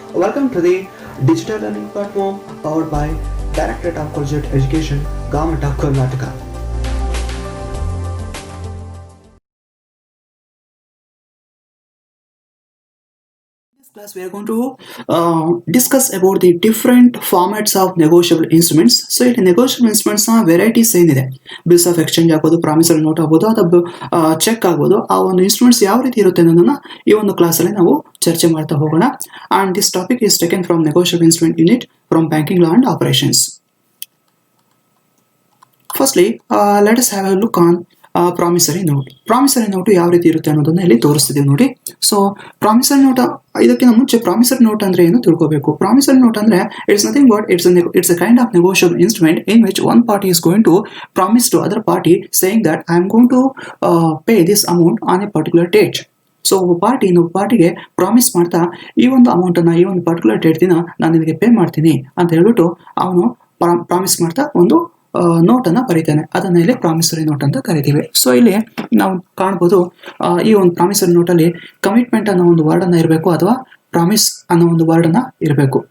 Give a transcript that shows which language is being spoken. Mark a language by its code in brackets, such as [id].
[en] Welcome to the Digital Learning Platform powered by Directorate of Collegiate Education, Government of Karnataka. In this class, we are going to discuss about the different formats of negotiable instruments. [kn] So, ಇಲ್ಲಿ negotiable instruments varieties ಏನಿದೆ, bills of exchange ಆಗ್ಬೋದು, promissory note ಆಗ್ಬೋದು, ಅಥವಾ check ಆಗ್ಬೋದು, ಆ ಒಂದು instruments ಯಾವ ರೀತಿ ಇರುತ್ತೆ ಅನ್ನೋದನ್ನ ಈ ಒಂದು ಕ್ಲಾಸಲ್ಲಿ ನಾವು ಚರ್ಚೆ ಮಾಡ್ತಾ ಹೋಗೋಣ. [en] And this topic is taken from negotiable instrument unit from banking law and operations. Firstly let us have a look on promissory note. [kn] Promissory note ಯಾವ ರೀತಿ ಇರುತ್ತೆ ಅನ್ನೋದನ್ನ ಇಲ್ಲಿ ತೋರಿಸ್ತಿದ್ದೀವಿ ನೋಡಿ. ಸೊ ಪ್ರಾಮಿಸರಿ ನೋಟ್, ಇದಕ್ಕಿಂತ ಮುಂಚೆ ಪ್ರಾಮಿಸರಿ ನೋಟ್ ಅಂದ್ರೆ ಏನು ತಿಳ್ಕೋಬೇಕು. [en] Promissory note ಅಂದ್ರೆ it's nothing but it's a kind of negotiable instrument in which one party is going to promise to other party saying that I am going to pay this amount on a particular date. [kn] So ಒಬ್ಬ party ಇನ್ನೊಬ್ಬ ಪಾರ್ಟಿಗೆ promise ಮಾಡ್ತಾ ಈ ಒಂದು ಅಮೌಂಟನ್ನು ಈ ಒಂದು particular date ದಿನ ನಾನು ನಿನಗೆ ಪೇ ಮಾಡ್ತೀನಿ ಅಂತ ಹೇಳ್ಬಿಟ್ಟು ಅವನು ಪ್ರಾಮಿಸ್ ಮಾಡ್ತಾ ಒಂದು ನೋಟನ್ನು ಬರೀತಾನೆ. ಅದನ್ನ ಇಲ್ಲಿ ಪ್ರಾಮಿಸರಿ ನೋಟ್ ಅಂತ ಕರಿತೀವಿ. ಸೊ ಇಲ್ಲಿ ನಾವು ಕಾಣ್ಬೋದು, ಈ ಒಂದು ಪ್ರಾಮಿಸರಿ ನೋಟಲ್ಲಿ ಕಮಿಟ್ಮೆಂಟ್ ಅನ್ನೋ ಒಂದು ವರ್ಡ್ ಅನ್ನ ಇರಬೇಕು ಅಥವಾ ಪ್ರಾಮಿಸ್ ಅನ್ನೋ ಒಂದು ವರ್ಡ್ ಅನ್ನ ಇರಬೇಕು.